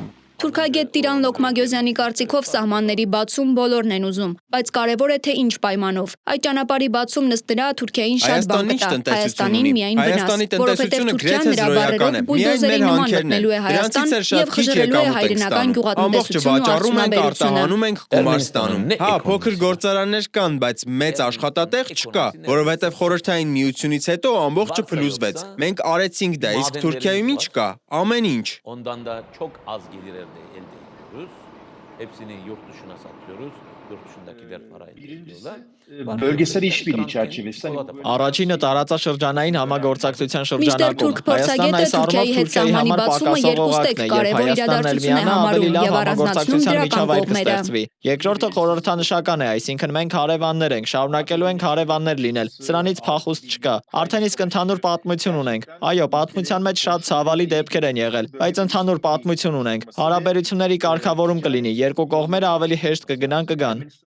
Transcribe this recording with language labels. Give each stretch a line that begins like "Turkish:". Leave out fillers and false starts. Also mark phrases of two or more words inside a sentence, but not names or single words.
Armenian: Թուրքագետ Տիրան Լոկմագյոզյանի կարծիքով սահմանների բացում բոլորն են ուզում, բայց կարևոր է թե ինչ պայմանով։ Այդ ճանապարհի բացումն ըստ նրա Թուրքիային շատ բան կտա, Հայաստանին միայն վնաս, որովհետև Թուրքիան նրա բառերով բուլդոզերի նման մտնելու է Հայաստան եւ խժռելու է հայրենական գյուղատնտեսությունը ու արտահանում ենք գումար ստանում։ Հա, փոքր գործարաններ կան, բայց մեծ աշխատատեղ չկա, որովհետև խորհրդային միությունից հետո ամբողջը փլուզվեց։ Մենք արեցինք դա, իսկ Թուրքիայում ինչ կա։ Ամեն ինչ։
Turkish: Elde ediyoruz. Hepsini yurt dışına satıyoruz. Yurt dışındakiler parayla ediyorlar. Bölgesel işbirliği çerçevesi.
Armenian: Առաջինը տարածաշրջանային համագործակցության շրջանակում Թուրք փորձագետը Թուրքիայի հետ սահմանի բացումը երկուստեք կարևոր իրադարձություն է համարում եւ առանձնացնում դրական կողմերը։ Երկրորդը խորհրդանշական է, այսինքն մենք հարևաններ ենք, շարունակելու ենք հարևաններ լինել։ Սրանից փախուստ չկա։ Արդեն իսկ ընդհանուր պատմություն ունենք։ Այո, պատմության մեջ շատ ցավալի դեպքեր են եղել, բայց ընդհանուր պատմություն ունենք։ Հարաբերությունների կարգավորում կլինի, երկու կողմերը ավելի հեշտ կգան։